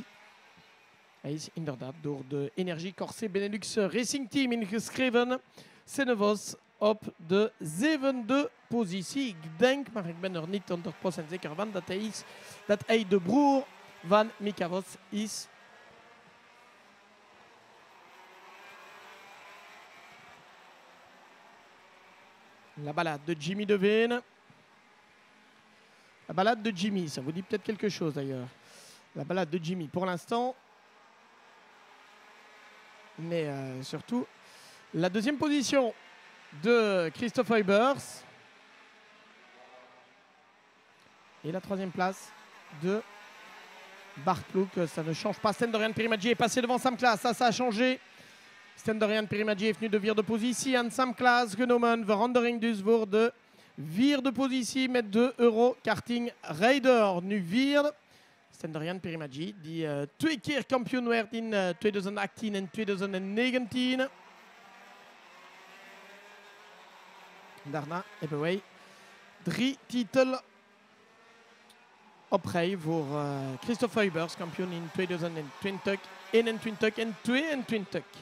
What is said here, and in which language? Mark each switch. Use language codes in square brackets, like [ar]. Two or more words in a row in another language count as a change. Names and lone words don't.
[nl] Hij is inderdaad door de Energie Corset Benelux Racing Team ingeschreven. Senevos op de 7e positie. Ik denk, maar ik ben er niet 100% zeker van, dat hij de broer van Mika Vos is. [fr] La balade de Jimmy Devane. La balade de Jimmy, ça vous dit peut-être quelque chose d'ailleurs. La balade de Jimmy pour l'instant. Mais surtout, la 2e position de Christophe Huybers. Et la 3e place de Bart Ploeg. Ça ne change pas. Stentorian Pirimagi est passé devant Sam Klaas. Ça a changé. Stentorian Pirimagi est venu de [nl] vierde positie. En Sam Klaas genomen. Verandering dus voor de vierde positie met de Euro Karting Raider. Nu vierde. Stentorian Pirimagi, die 2 keer kampioen werd in 2018 en 2019. Daarna hebben wij 3 titels op rij voor Christophe Huybers, kampioen in 2020, 21 en 22.